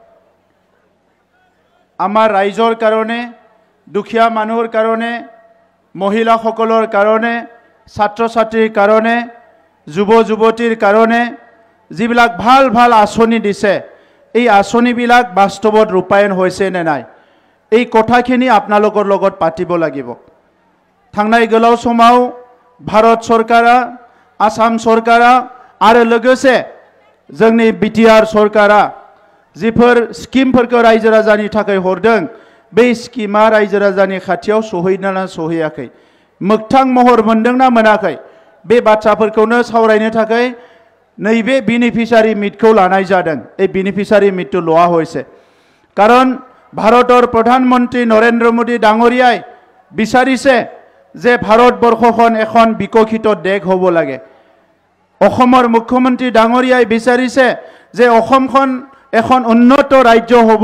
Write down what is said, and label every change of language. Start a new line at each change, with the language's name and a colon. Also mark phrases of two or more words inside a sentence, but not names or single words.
Assamese: আমাৰ ৰাইজৰ কাৰণে দুখীয়া মানুহৰ কাৰণে মহিলাসকলৰ কাৰণে ছাত্ৰ ছাত্ৰীৰ কাৰণে যুৱ যুৱতীৰ কাৰণে যিবিলাক ভাল ভাল আঁচনি দিছে এই আঁচনিবিলাক বাস্তৱত ৰূপায়ণ হৈছে নে নাই এই কথাখিনি আপোনালোকৰ লগত পাতিব লাগিব
Bodo: थांनाय गोलाव समाव भारत सरकारा आसाम सरकारा आरो लोगोसे जोंनि BTR सरकारा जिफोर स्किमफोरखौ रायजो राजानि थाखाय हरदों बे स्किमा रायजो राजानि खाथियाव सहैना सहैयाखै मोगथां महर मोनदोंना मोनाखै बे बाथ्राफोरखौनो सावरायनो थाखाय नैबे
English: beneficiary meet
Bodo: लानाय जादों
Assamese: এই বেনিফিচিয়াৰি মিটটো লোৱা হৈছে কাৰণ ভাৰতৰ প্ৰধানমন্ত্ৰী নৰেন্দ্ৰ মোদী ডাঙৰীয়াই বিচাৰিছে যে ভাৰতবৰ্ষখন এখন বিকশিত দেশ হ'ব লাগে অসমৰ মুখ্যমন্ত্ৰী ডাঙৰীয়াই বিচাৰিছে যে অসমখন এখন উন্নত ৰাজ্য হ'ব